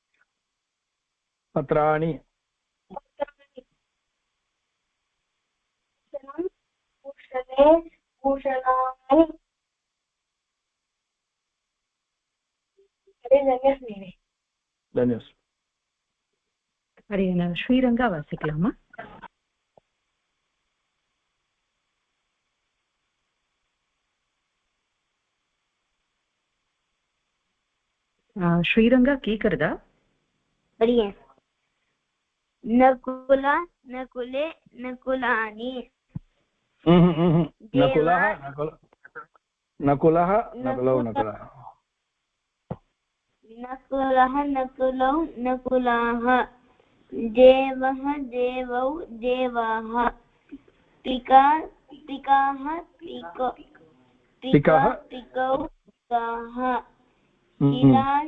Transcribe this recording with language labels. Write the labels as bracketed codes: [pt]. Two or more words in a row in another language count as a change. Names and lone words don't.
[sa] पत्राणि पत्राणि भूषणं भूषणे भूषणानि धन्यवाद [ta] அடியன் ஸ்ரீரங்கா வாசிக்கலாமா ஸ்ரீரங்கா கேக்குறதா [sa] अडियन् नकुल नकुले नकुलानि नकुलः नकुलः नकुलौ नकुलः नकुलः नकुलौ नकुलाः देवः देवौ देवाः पिका पिकाः पिकौ पिकौ पिकाः शिला